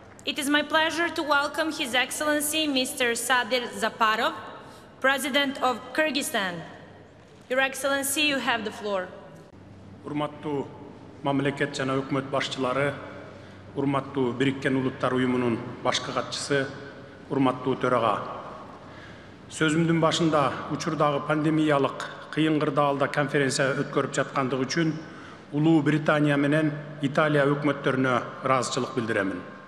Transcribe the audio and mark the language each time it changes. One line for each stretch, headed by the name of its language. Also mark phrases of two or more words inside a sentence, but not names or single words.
English: It is my pleasure to welcome His Excellency Mr. Sadir Zaparov, President of Kyrgyzstan. Your Excellency, you have the floor.
Kyrgyz: Урматтуу мамлекет жана өкмөт башчылары, урматтуу Бириккен Улуттар Уюмунун башкы катчысы, урматтуу төрага. Сөзүмдүн башында учурдагы пандемиялык кыйын кырдаалда конференция өткөрүп жаткандыгы үчүн Улуу Британия менен Италия өкмөттөрүнө ыраазычылык билдиремин.